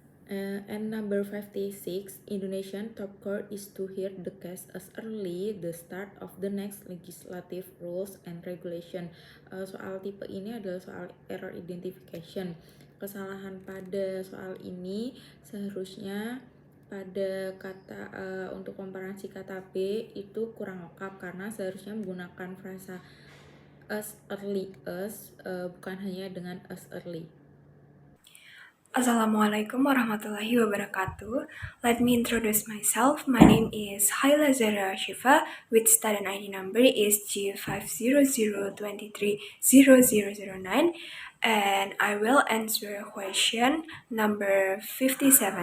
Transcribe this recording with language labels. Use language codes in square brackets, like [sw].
[en] And number 56, Indonesian top court is to hear the case as early the start of the next legislative rules and regulation. [id] Soal tipe ini adalah soal error identification. Kesalahan pada soal ini seharusnya pada kata untuk komparasi kata B itu kurang lengkap, karena seharusnya menggunakan frasa as early as, bukan hanya dengan as early. [ar] Assalamualaikum warahmatullahi wabarakatuh. [en] Let me introduce myself. My name is Haila Zara Shifa, with student ID number is G500230009, and I will answer question number 57.